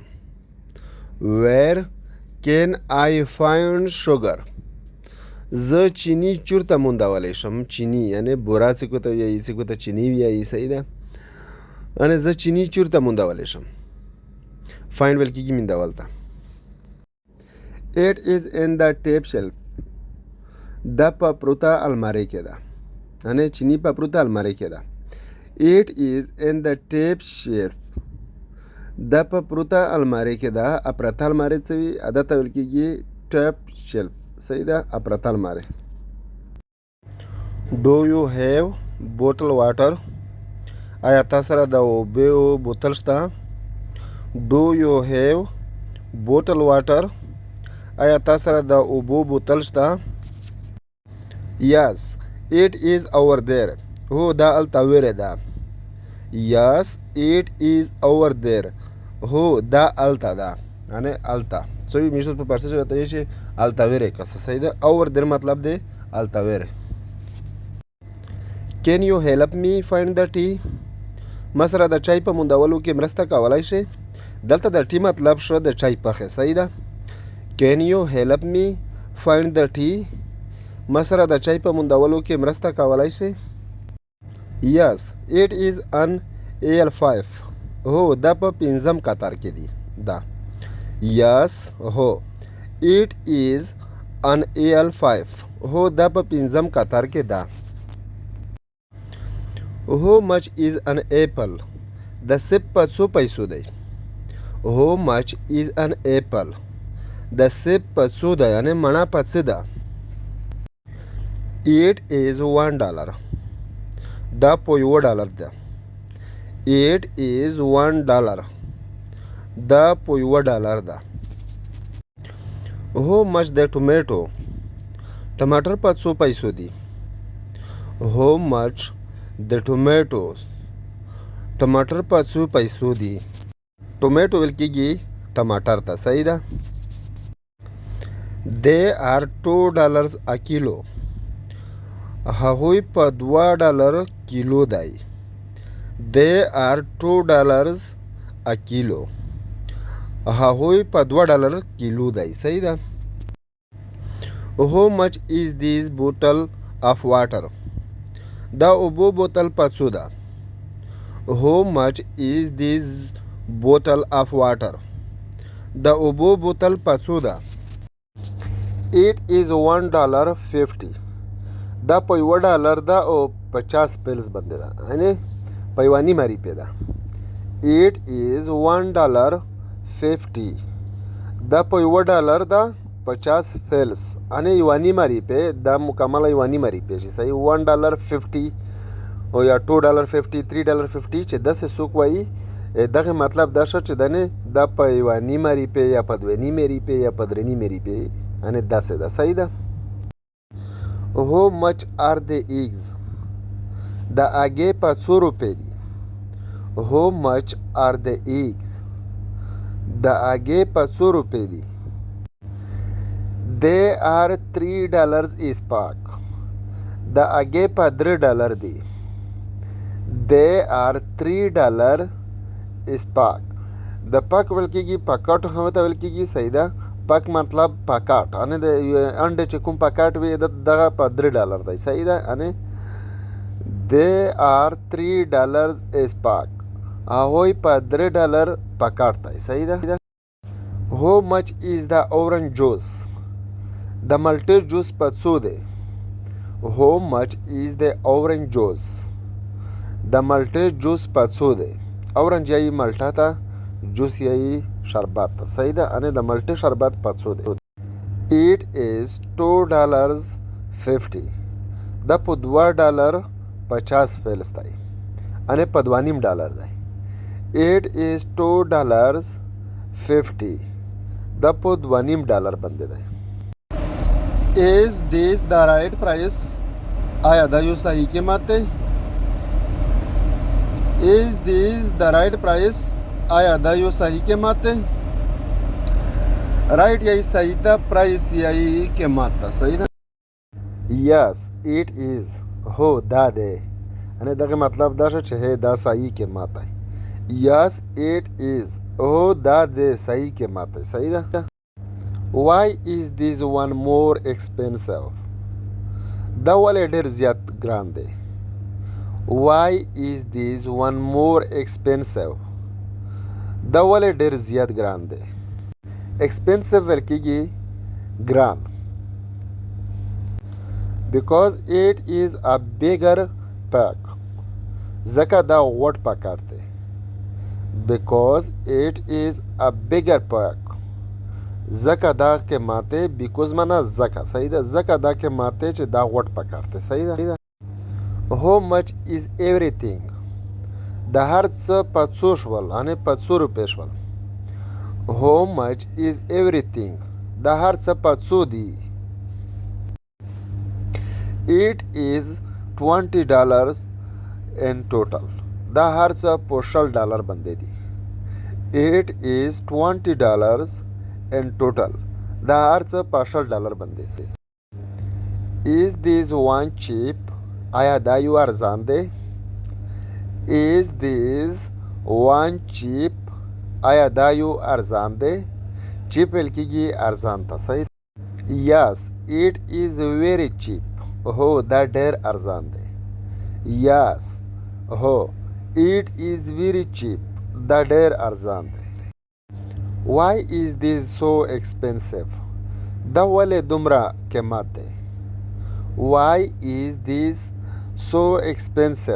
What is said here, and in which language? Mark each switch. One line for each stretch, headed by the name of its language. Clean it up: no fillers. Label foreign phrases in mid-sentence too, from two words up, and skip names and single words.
English: Where can I find sugar.
Pashto: زه چینی چیرته موندولی شم. چینی یعنی بورا څه ته وایي، څه ته چینی وایي. صحیح ده. یعنې زه چینی چیرته موندولی شم. فایند ویل کېږي موندول ته.
English: It is in the top shelf.
Pashto: دا په پروته المارۍ کې ده. یعنې چینی په پروته المارۍ کې ده.
English: It is in the top shelf.
Pashto: دا په پروته المارۍ کې ده. اپرته المارۍ څه وي؟ دا ته ویل کېږي
English: top shelf.
Pashto: صحیح ده. اپرته المارۍ.
English: Do you have bottle water?
Pashto: آیا تا سره د اوبو بوتل شته؟
English: Do you have bottle water?
Pashto: آیا تا سره د اوبو بوتل شته؟
English: Yes, it is over there.
Pashto: هو دا هلته ویرې ده.
English: Yes, it is over there.
Pashto: هو دا هلته ده، یعنې هلته څه وي میشت په پارسي ژبه ته یې شي هلته ویرې کسه. صحیح ده.
English: over there
Pashto: مطلب دی هلته ویرې.
English: Can you help me find the tea?
Pashto: ما سره د چای په موندولو کې مرسته کولی شي. دلته د ټي مطلب شو د چای پخې. صحیح ده.
English: Can you help me find the tea?
Pashto: ما سره د چای په موندولو کې مرسته کولی شي.
English: Yes, it is on aisle 5.
Pashto: هو دا په 5م قطار کې دی. دا Yes, هو
English: it is on aisle 5.
Pashto: هو دا په 5م قطار کې ده.
English: How much is an apple?
Pashto: د سیب په څو پیسو دی.
English: How much is an apple?
Pashto: د سیب په څو ده، یعنې مڼه په څه ده.
English: It is $1.
Pashto: دا په $1 ده.
English: It is $1.
Pashto: دا په $1 ده.
English: How much the tomato?
Pashto: ټماټر په څو پیسو دی.
English: How much the tomatoes?
Pashto: ټماټر په څو پیسو دی. ټومیټو ویل کېږي ټماټر ته. صحیح ده.
English: They are $2 a kilo.
Pashto: هغوی په $2 کیلو دی.
English: They are $2 a kilo.
Pashto: هغوی په $2 کیلو دی. صحیح ده.
English: How much is this bottle of water?
Pashto: دا اوبو بوتل په څو ده.
English: How much is this bottle of water?
Pashto: دا اوبو بوتل په څو ده.
English: It is $1.50.
Pashto: دا په $1 ده او 50 پیلز باندې ده، یعنې په یوه نیمه روپۍ ده.
English: It is $1.50.
Pashto: دا په $1 ده 50 پیلز، یعنې یوه نیمه روپۍ. دا مکمله یوه نیمه روپۍ شي. صحیح. $1.50 او یا $2.50 $3.50 چې داسې څوک وایي، دغه مطلب دا شو چې دا په یوه نیمه روپۍ یا په 2 نیمې روپۍ یا په 3 نیمې روپۍ، یعنې داسې ده. صحیح ده.
English: How much are the eggs?
Pashto: د هګۍ په څو روپۍ دي.
English: How much are the eggs?
Pashto: د هګۍ په څو روپۍ دي.
English: They are $3 each pack.
Pashto: د هګۍ په $3 دي.
English: They are $3 each pack.
Pashto: د پاک ویل کېږي پاکټ هم ته ویل کېږي. صحیح ده. پاک مطلب پاکټ، یعنې د انډې چې کوم پاکټ وي دغه په $3 دی. صحیح ده. یعنې
English: They are $3 each pack.
Pashto: هغوی په $3 پاکټ دی. صحیح ده.
English: How much is the orange juice?
Pashto: د مالټې جوس په څو دی.
English: How much is the orange juice?
Pashto: د مالټې جوس په څو دی. اورنج یایي مالټه ته، جوس یایي شربت ته. صحیح ده. یعنې د ملټي شربت 500 دی.
English: It is $2.50.
Pashto: دا په $2.50 فعل دی. یعنې په $2.5 دی.
English: It is $2.50.
Pashto: دا په $2.5 باندې دی.
English: Is this the right price?
Pashto: آیا دا یو صحیح قیمت دی؟
English: Is this the right price?
Pashto: آیا دا یو صحیح قیمت دی؟ رائٹ یعنی صحیح ده، پرایس یعنی قیمت ده. صحیح ده.
English: Yes, it is.
Pashto: هو دا دی. یعنې دغه مطلب دا شو چې هی دا صحیح قیمت دی.
English: Yes, it is.
Pashto: هو دا دی صحیح قیمت دی. صحیح ده.
English: Why is this one more expensive?
Pashto: دا ولې ډېر زیات ګران دی.
English: Why is this one more expensive?
Pashto: دا ولې ډېر زیات ګران دی. expensive ویل کېږي ګران.
English: Because it is a bigger pack.
Pashto: ځکه دا غوټ پاکټ دی.
English: Because it is a bigger pack.
Pashto: ځکه دا قیمت دی. because معنا ځکه. صحیح ده. ځکه دا قیمت دی چې دا غوټ پاکټ دی. صحیح ده.
English: How much is everything?
Pashto: د هر څه په څو شول، یعنې په څو روپۍ شول.
English: How much is everything?
Pashto: د هر څه په څو دی.
English: It is $20 in total.
Pashto: دا هر څه په $60 باندې دی.
English: It is $20 in total.
Pashto: دا هر څه په $60 باندې دی.
English: Is this one cheap?
Pashto: آیا دا یو ارزان دی.
English: Is this one cheap?
Pashto: آیا دا یو ارزان دی. چیپ ویل کېږي ارزان ته. صحیح.
English: Yes, it is very cheap.
Pashto: هو دا ډېر ارزان دی.
English: Yes, هو it is very cheap.
Pashto: دا ډېر ارزان دی.
English: Why is this so expensive?
Pashto: دا ولې دومره قیمت دی.
English: Why is this so expensive?